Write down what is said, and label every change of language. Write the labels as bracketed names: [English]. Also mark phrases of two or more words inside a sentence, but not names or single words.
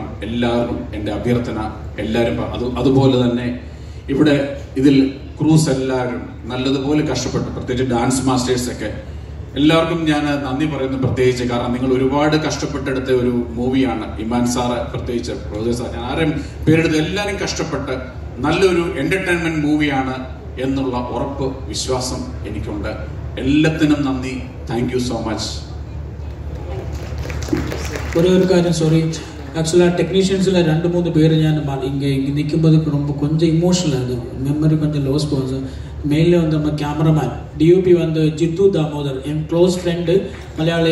[Malayalam] എല്ലാവരും എൻ്റെ അഭ്യർത്ഥന, എല്ലാവരും അതുപോലെ തന്നെ ഇവിടെ ഇതിൽ ക്രൂസ് എല്ലാവരും നല്ലതുപോലെ കഷ്ടപ്പെട്ടു, പ്രത്യേകിച്ച് [English] dance masters [Malayalam] ഒക്കെ എല്ലാവർക്കും ഞാൻ നന്ദി പറയുന്നു പ്രത്യേകിച്ച്. കാരണം നിങ്ങൾ ഒരുപാട് കഷ്ടപ്പെട്ടെടുത്ത ഒരു മൂവിയാണ്. ഇമാൻ സാറ് പ്രത്യേകിച്ച്, പ്രൊഡ്യൂസർ സാർ, ഞാൻ ആരും പേരെടുത്ത് എല്ലാവരും കഷ്ടപ്പെട്ട് നല്ലൊരു എന്റർടൈൻമെന്റ് മൂവിയാണ് എന്നുള്ള ഉറപ്പ്, വിശ്വാസം എനിക്കുണ്ട്. എല്ലാത്തിനും നന്ദി. [English] thank you so much. [Tamil] ஒரே ஒரு காரியம், சாரி, [English] actually technicians [Tamil] 2-3 பேர் ஞான் இங்கே நிற்கும்போது ரொம்ப கொஞ்சம் இமோஷனல், அது மெமரி கொஞ்சம் லோஸ் போகுது. மெயிலில் வந்து நம்ம கேமராமேன் DOP வந்து ஜித்து தாமோதர், என் [English] close friend [Tamil] மலையாளி.